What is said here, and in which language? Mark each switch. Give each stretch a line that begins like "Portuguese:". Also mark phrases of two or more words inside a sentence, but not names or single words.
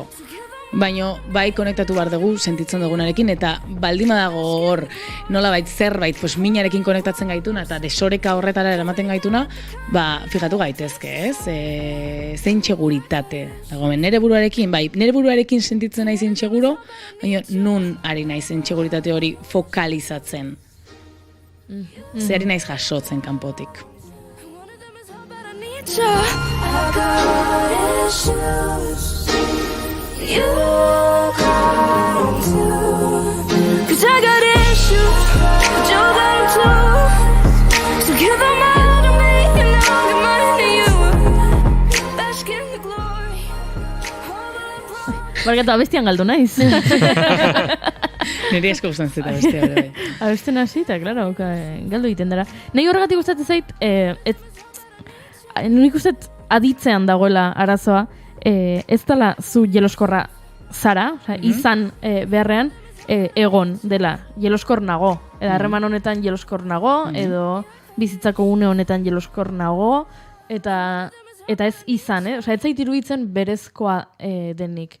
Basque: Baina bai konektatu behar dugu sentitzen dugunarekin, eta baldin badago hor nolabait zerbait pues, minarekin konektatzen gaituna eta desoreka horretara eramaten gaituna, fijatu gaitezke, ez? Zein txeguritate dagoen nere buruarekin, nere buruarekin sentitzen naiz intxeguro, baina nun ari naiz intxeguritate hori fokalizatzen. Zer ari naiz jasotzen kanpotik.
English: You got too, 'cause I got issues, but you got too. So give them all to me, and I'll give mine to you. Bask in the glory.
Basque: Barkatu, abestian galdu naiz. Niri asko gustatzen zeta bestia bere. Abesten hasi, eta, klaro, galdu egiten dara. Nahi horregatik gustatzen zait, nik ustet aditzean dagoela arazoa, ez dela zu jeloskorra zara, izan beharrean egon dela, jeloskor nago, edo harreman honetan jeloskor nago, edo bizitzako une honetan jeloskor nago, eta ez izan, ez zait iruditzen berezkoa denik.